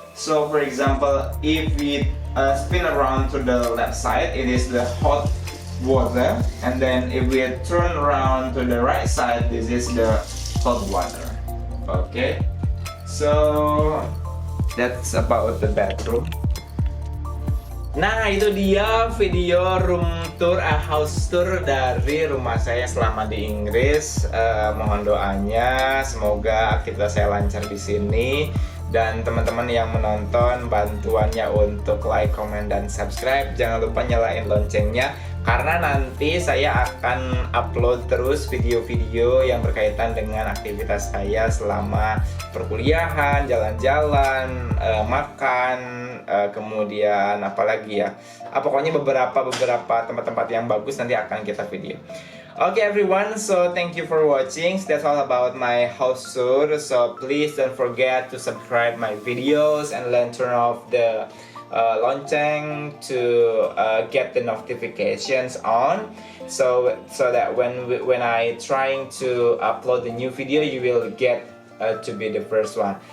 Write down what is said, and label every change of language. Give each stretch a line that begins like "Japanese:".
English: So for example, if we spin around to the left side, it is the hot water. And then if we turn around to the right side, this is the cold water. Okay, so that's about the bedroom.
Indonesian: Nah, itu dia video room tour, house tour dari rumah saya selama di Inggris. Mohon doanya, semoga aktivitas saya lancar di sini. Dan teman-teman yang menonton, bantuannya untuk like, comment, dan subscribe. Jangan lupa nyalain loncengnya, karena nanti saya akan upload terus video-video yang berkaitan dengan aktivitas saya selama perkuliahan, jalan-jalan, makan, kemudian apalagi ya. Pokoknya beberapa tempat-tempat yang bagus nanti akan kita video.
English: Okay everyone, so thank you for watching. That's all about my house tour. So please don't forget to subscribe my videos and then turn off the lonceng to get the notifications on, so that when I trying to upload the new video, you will get to be the first one.